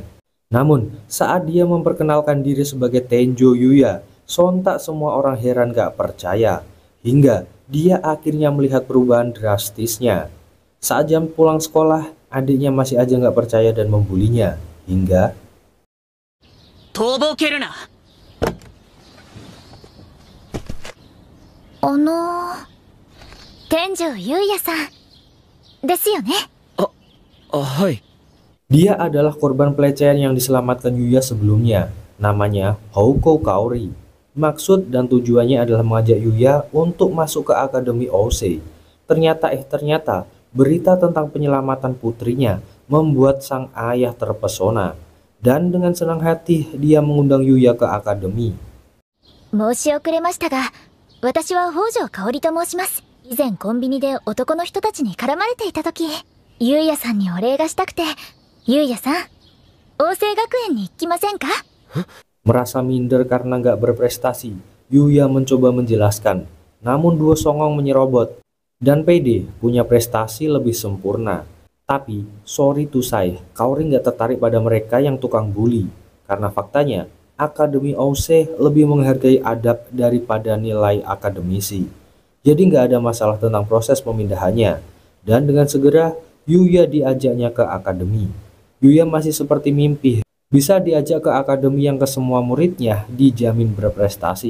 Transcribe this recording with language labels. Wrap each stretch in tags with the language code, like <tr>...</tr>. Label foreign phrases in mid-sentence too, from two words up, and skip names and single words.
<id>Namun, saat dia memperkenalkan diri sebagai Tenjo Yuya, sontak semua orang heran gak percaya. Hingga dia akhirnya melihat perubahan drastisnya. Saat jam pulang sekolah, adiknya masih aja gak percaya dan membulinya. Hingga</id> <ja>逃亡蹴るな。天城優也さんですよね。はい。</ja> <id>dia adalah korban pelecehan yang diselamatkan Yuya sebelumnya. Namanya Houko Kaori. Maksud dan tujuannya adalah mengajak Yuya untuk masuk ke Akademi Ousei. Ternyata berita tentang penyelamatan putrinya membuat sang ayah terpesona. Dan dengan senang hati dia mengundang Yuya ke akademi.</id> <ja>申し遅れましたが、私は北条香織と申します。以前コンビニで男の人たちに絡まれていた時、優也さんにお礼がしたくて。優也さん、王政学園に行きませんか?</ja> <id>Merasa minder karena nggak berprestasi, Yuya mencoba menjelaskan. Namun dua songong menyerobot. Dan pede punya prestasi lebih sempurna. Tapi,</id> <en>sorry to say,</en> <id>Kaori nggak tertarik pada mereka yang tukang bully. Karena faktanya, Akademi Ousei lebih menghargai adab daripada nilai akademisi. Jadi nggak ada masalah tentang proses pemindahannya. Dan dengan segera, Yuya diajaknya ke akademi. Yuya masih seperti mimpi Bisa diajak ke akademi yang ke semua muridnya dijamin berprestasi.</id>